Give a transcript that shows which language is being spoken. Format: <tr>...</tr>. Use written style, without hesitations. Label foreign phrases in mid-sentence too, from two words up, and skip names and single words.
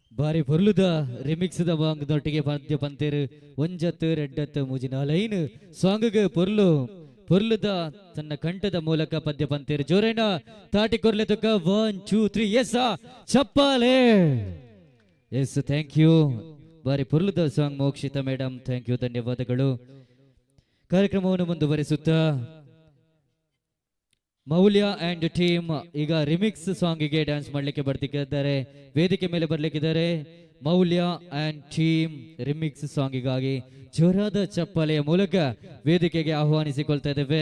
<tcy>ಬಾರಿ ಪೊರ್ಲುದ ರಿಮಿಕ್ಸ್ ದ ಬಾಂಗ್ದೊಟ್ಟಿಗೆ ಪದ್ಯ ಪಂತೇರು ಒಂಜತ್ತು ರೆಡ್ಡತ್ತು ಮುಜಿನ ಲೈನ್ ಸಾಂಗ್ ಪೊರ್ಲು ಪೊರ್ಲುದ ತನ್ನ ಕಂಠದ ಮೂಲಕ ಪದ್ಯ ಪಂತೇರು ಜೋರೇನ ತಾಟಿ ಕೊರ್ಲೆ ತುಕ 1 2 3 ಎಸ್ ಚಪ್ಪಾಲೆ ಎಸ್</tcy> <en>thank you</en> <tcy>ಬಾರಿ ಪೊರ್ಲುದ ಸಾಂಗ್ ಮೋಕ್ಷಿತ ಮೇಡಮ್</tcy> <en>thank you</en> <tcy>ಧನ್ಯವಾದಗಳು.</tcy> <kn>ಕಾರ್ಯಕ್ರಮವನ್ನು ಮುಂದುವರಿಸುತ್ತಾ ಮೌಲ್ಯ ಅಂಡ್ ಟೀಮ್ ಈಗ ರಿಮಿಕ್ಸ್ ಸಾಂಗಿಗೆ ಡ್ಯಾನ್ಸ್ ಮಾಡ್ಲಿಕ್ಕೆ ಬರ್ತಿದ್ದಾರೆ, ವೇದಿಕೆ ಮೇಲೆ ಬರ್ಲಿಕ್ಕಿದ್ದಾರೆ. ಮೌಲ್ಯ ಅಂಡ್ ಟೀಮ್ ರಿಮಿಕ್ಸ್ ಸಾಂಗಿಗಾಗಿ ಜೋರಾದ ಚಪ್ಪಾಳೆಯ ಮೂಲಕ ವೇದಿಕೆಗೆ ಆಹ್ವಾನಿಸಿಕೊಳ್ತಾ ಇದ್ದೇವೆ.</kn>